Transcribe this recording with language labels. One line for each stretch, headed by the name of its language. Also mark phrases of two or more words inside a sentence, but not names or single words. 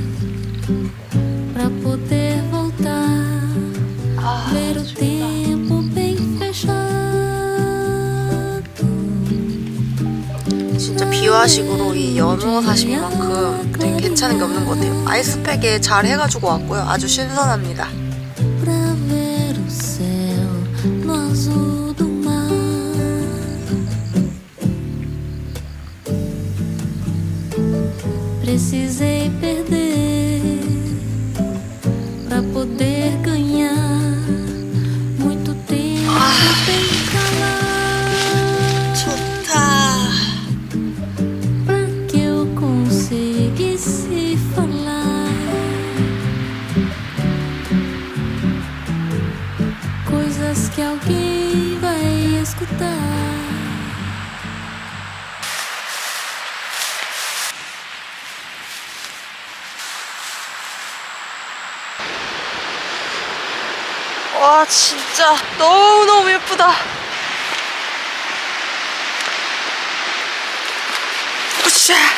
Korean: 아, 진짜 비화식으로 이 연어 사시미만큼 되게 괜찮은 게 없는 것 같아요. 아이스팩에 잘 해가지고 왔고요. 아주 신선합니다.
Portuguese: Precisei perder pra poder ganhar muito tempo bem calado.
Korean: 좋다.
Portuguese: Pra que eu conseguisse falar coisas que alguém vai escutar.
Korean: 와, 진짜 너무너무 예쁘다. 으쌰.